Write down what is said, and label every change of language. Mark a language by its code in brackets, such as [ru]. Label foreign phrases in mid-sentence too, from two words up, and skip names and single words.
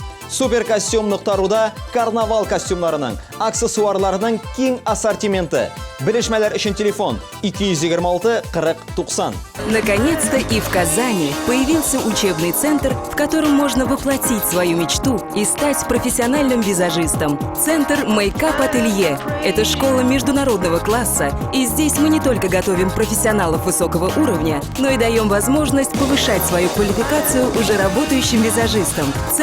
[tt] Суперкостюм.руда карнавал костюмнарының, аксессуарларының киң ассортименты. Белешмәләр өчен телефон 226 40 90. [ru] Наконец-то и в Казани появился учебный центр, в котором можно воплотить свою мечту и стать профессиональным визажистом. Центр Makeup Ателье. Это школа международного класса, и здесь мы не только готовим профессионалов высокого уровня, но и даем возможность повышать свою квалификацию уже работающим визажистам.